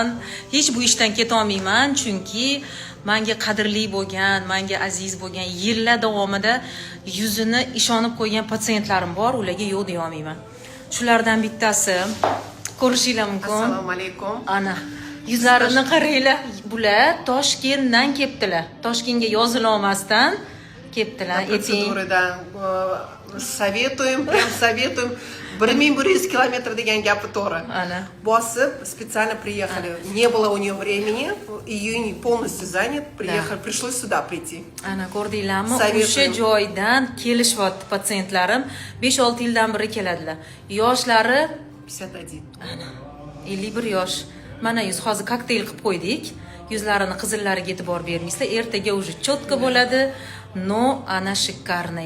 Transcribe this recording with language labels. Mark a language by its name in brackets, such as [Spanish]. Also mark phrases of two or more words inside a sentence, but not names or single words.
[Uzbek] Hech bu ishdan keta olmayman, chunki menga qadrli bo'lgan, menga aziz bo'lgan, yillar davomida yuzini ishonib qo'ygan patsientlarim bor, ularga yo'q deya olmayman. Shulardan bittasi ko'rishinglar mumkin. Assalomu alaykum. Ana yuzlarini qaranglar. Bular Toshkentdan kelibdilar. Toshkentga yozila olmasdan kelibdilar. [Russian] Процедураdan советуем, прям советуем. [Uzbek] 1100 километров degan gapi to'g'ri. Bosib, [Russian] специально приехали. Не было у нее времени, июнь полностью занят, приехали, пришлось сюда прийти. [Uzbek] Ana ko'rdinglarmi? O'sha joydan kelishyapti patsientlarim. 5-6 yildan beri keladilar. Yoshlari 51. Ana 51 yosh. Mana yuz hozir kokteyl qilib qo'ydik. Yuzlarini qizillariga e'tibor bermaysizlar. Ertaga уже cho'tka bo'ladi. No, ana shikarnaya.